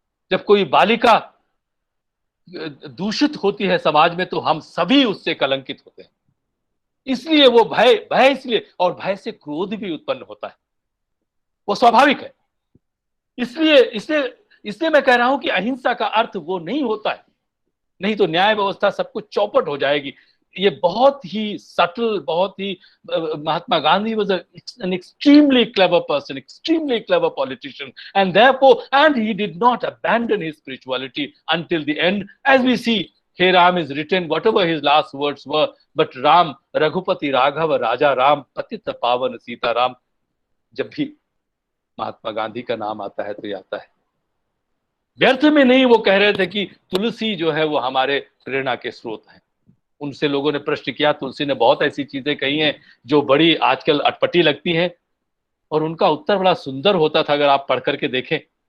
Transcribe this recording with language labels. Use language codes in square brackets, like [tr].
[hi] जब कोई बालिका दूषित होती है समाज में, तो हम सभी उससे कलंकित होते हैं। इसलिए वो भय इसलिए, और भय से क्रोध भी उत्पन्न होता है, वो स्वाभाविक है। इसलिए मैं कह रहा हूं कि अहिंसा का अर्थ वो नहीं होता है, नहीं तो न्याय व्यवस्था सब कुछ चौपट हो जाएगी। ये बहुत ही सटल, बहुत ही [en] Mahatma Gandhi was an extremely clever person, extremely clever politician, and therefore, and he did not abandon his spirituality until the end. As we see, Hey Ram is written, whatever his last words were, but Ram, Raghupati Raghav, Raja Ram, Patita Pavan Sita Ram. [hi] जब भी महात्मा गांधी का नाम आता है तो ये आता है। व्यर्थ में नहीं वो कह रहे थे कि तुलसी जो है वो हमारे प्रेरणा के स्रोत हैं। उनसे लोगों ने प्रश्न किया, तुलसी ने बहुत ऐसी चीजें कही हैं जो बड़ी आजकल अटपटी लगती हैं, और उनका उत्तर बड़ा सुंदर होता था अगर आप पढ़ करके देखें।